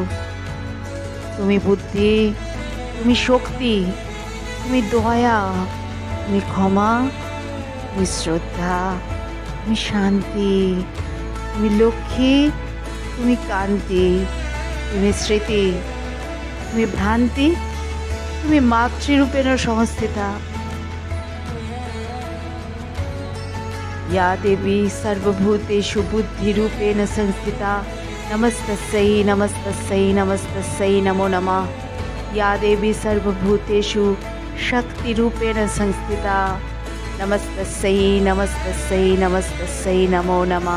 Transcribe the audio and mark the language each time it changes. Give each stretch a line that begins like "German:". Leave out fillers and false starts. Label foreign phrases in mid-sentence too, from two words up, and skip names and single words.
Bangla: তুমি বুদ্ধি, তুমি শক্তি, তুমি দয়া, তুমি ক্ষমা, তুমি শ্রদ্ধা, তুমি শান্তি, তুমি লক্ষ্মী, তুমি কান্তি, তুমি স্মৃতি, তুমি ভ্রান্তি, তুমি
Sanskrit: মাতৃরূপেণ সংস্থিতা। या देवी सर्वभूतेषु बुद्धिरूपेण संस्थिता नमस्तस्यै नमस्तस्यै नमस्तस्यै नमो नमः। या देवी सर्वभूतेषु शक्तिरूपेण संस्थिता नमस्तस्यै नमस्तस्यै नमस्तस्यै नमो नमः।